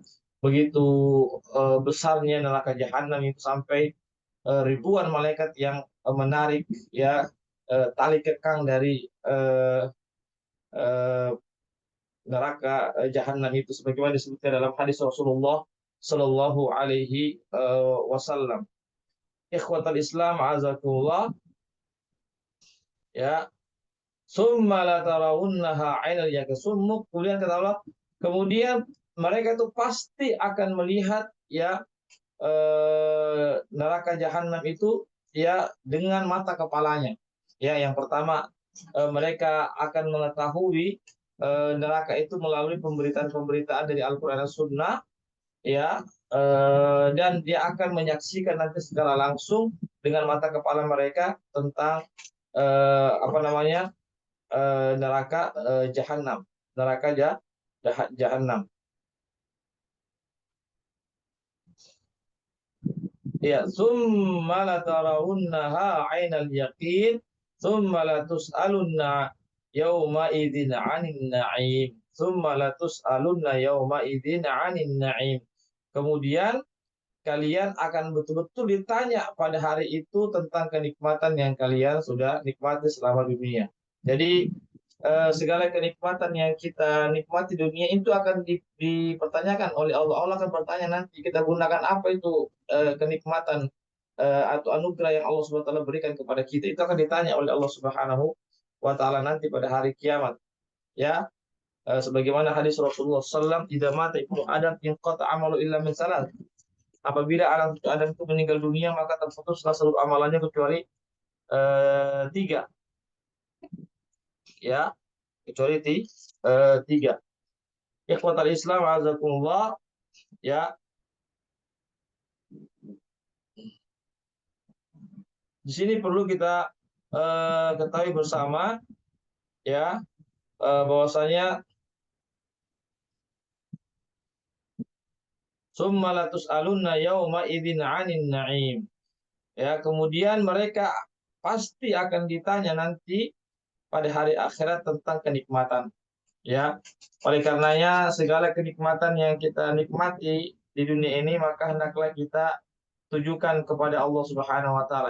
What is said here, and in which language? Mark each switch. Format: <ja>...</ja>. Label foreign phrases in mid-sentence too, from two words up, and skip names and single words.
<id>Begitu besarnya neraka jahanam itu sampai ribuan malaikat yang menarik, ya, tali kekang dari neraka jahanam itu sebagaimana disebutkan dalam hadis Rasulullah</id> <ar>صلى الله عليه وسلم. إخوة الإسلام، أعزكم الله, ya. ثم لترونها عين اليقين.</ar> <id>Kemudian kata Allah, kemudian mereka itu pasti akan melihat ya neraka jahanam itu ya dengan mata kepalanya. Ya, yang pertama mereka akan mengetahui neraka itu melalui pemberitaan-pemberitaan dari Al-Qur'an dan Sunnah, ya, dan dia akan menyaksikan nanti secara langsung dengan mata kepala mereka tentang apa namanya, neraka jahanam, neraka jahanam. Ya,</id> <ar>ثم لترونها عين اليقين، ثم لتسألن يومئذ عن النعيم. ثم لتسألن يومئذ عن النعيم.</ar> <id>Kemudian kalian akan betul-betul ditanya pada hari itu tentang kenikmatan yang kalian sudah nikmati selama dunia. Jadi segala kenikmatan yang kita nikmati dunia itu akan dipertanyakan oleh Allah. Allah akan bertanya nanti kita gunakan apa itu kenikmatan atau anugerah yang Allah</id> <ar>سبحانه وتعالى</ar> <id>berikan kepada kita, itu akan ditanya oleh Allah</id> <ar>سبحانه وتعالى</ar> <id>nanti pada hari kiamat. Ya, sebagaimana hadis Rasulullah SAW,</id> <ar>"إذا مات ابن آدم انقطع عمله إلا من صلاة."</ar> <id>Apabila anak Adam itu meninggal dunia, maka terputuslah seluruh amalannya kecuali tiga, ya, kecuali tiga.</id> <ar>إخوة الإسلام، أعزكم الله, ya.</ar> <id>Di sini perlu kita ketahui bersama, ya, bahwasanya</id> <ar>ثم لتسألن يومئذ عن النعيم.</ar> <id>Ya, kemudian mereka pasti akan ditanya nanti pada hari akhirat tentang kenikmatan. Ya, oleh karenanya segala kenikmatan yang kita nikmati di dunia ini maka hendaklah kita tujukan kepada Allah</id> <ar>سبحانه وتعالى.</ar>